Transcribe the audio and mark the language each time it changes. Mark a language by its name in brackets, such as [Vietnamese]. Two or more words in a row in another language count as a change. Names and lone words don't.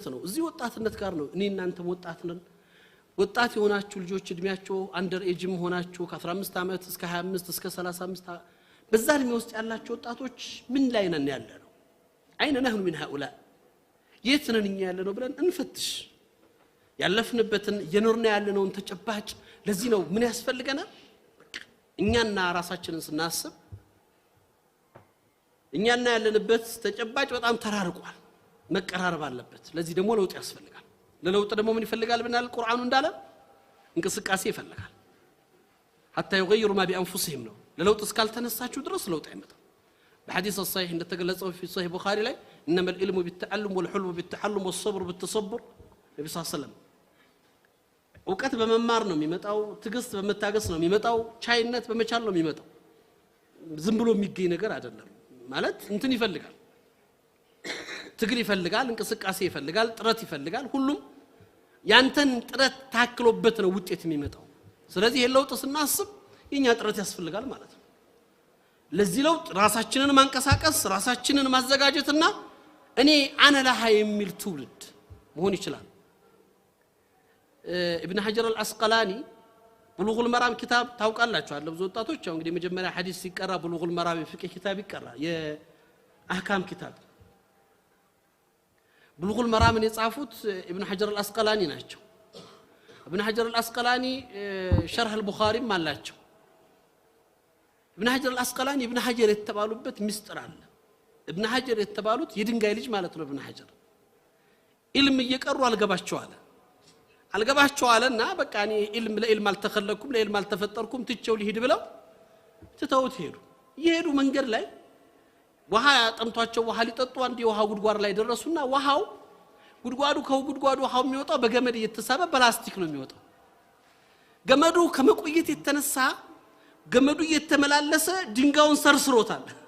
[Amharic] ነው እዚህ ወጣትነት ጋር ነው እኔ እናንተ ወጣት ነን ወጣት የሆናችሁ ልጆች እድሜያቸው [English] under age [Amharic] ሆናችሁ ከ15 አመት እስከ 25 እስከ 35 በዛ እድሜ ውስጥ ያላችሁ ወጣቶች ምን ላይ ነን ያለነው [Arabic] أين نحن [Amharic] ምን هؤلاء የት ነን እኛ ያለነው ብለን እንፈትሽ ያለፍንበትን የኖርና ያለነውን ተጨባጭ ለዚህ ነው ምን ያስፈልገናል እኛና ራሳችንን ስናስብ እኛና ያለንበት ተጨባጭ በጣም ተራርቋል መቀራረብ አለበት ለዚህ ደግሞ ለውጥ ያስፈልጋል ለለውጥ ደግሞ ምን ይፈልጋል ብናል ቁርአኑ እንዳለ እንቅስቃሴ ይፈልጋል [Arabic] حتى يغيروا ما بأنفسهم [Amharic] ነው ለለውጥ እስካልተነሳችሁ ድረስ ለውጥ አይመጣም በሐዲስ [Arabic] الصحيح እንደተገለጸው في صحيح البخاري ላይ انما العلم بالتعلم والحلم بالتحلم والصبر بالتصبر [Amharic] ነብዩ [Arabic] صلى الله عليه وسلم [Amharic] ዕውቀት በመማር ነው የሚመጣው ትግስት በመታገስ ነው የሚመጣው ቻይነት በመቻል ነው የሚመጣው ዝም ብሎ የሚገኝ ነገር አይደለም ማለት እንትን ይፈልጋል ትግል ይፈልጋል እንቅስቃሴ ይፈልጋል ጥረት ይፈልጋል ሁሉም ያንተን ጥረት ታክሎበት ነው ውጤት የሚመጣው ስለዚህ የለውጥ ስናስብ የኛ ጥረት ያስፈልጋል ማለት ነው ለዚህ ለውጥ ራሳችንን ማንቀሳቀስ ራሳችንን ማዘጋጀትና እኔ [Arabic] أنا لها [Amharic] የሚል ትውልድ መሆን ይችላል ابن حجر العسقلاني بلوغ المرام كتاب ታውቃላችሁ አለ ብዙ ወጣቶች ያው እንግዲህ መጀመሪያ ሐዲስ ሲቀራ بلوغ المرام ፍቅህ كتاب ይቀራ የአህካም كتاب بلوغ المرام የጻፉት ابن حجر العسقلاني ናቸው ابن حجر العسقلاني شرح البخاري ማላቸው ابن حجر العسقلاني ابن حجر የተባሉበት ምስጥር አለ ابن حجر የተባሉት የድንጋይ ልጅ ማለት ነው ابن حجر ኢልም እየቀሩ አልገባቸው አለና በቃ እኔ ኢልም ለኢልም አልተከለኩም ለኢልም አልተፈጠርኩም ትቼው ሊሄድ ብለው ትተውት ሄዱ መንገድ ላይ ውሃ ጠምቷቸው ውሃ ሊጠጡ አንድ የውሃ ጉድጓድ ላይ ደረሱና ውሃው ጉድጓዱ ውሃው የሚወጣው በገመድ እየተሳበ ፕላስቲክ ነው የሚወጣው ገመዱ ከመቆየት የተነሳ ገመዱ እየተመላለሰ ድንጋዩን ሰርስሮታል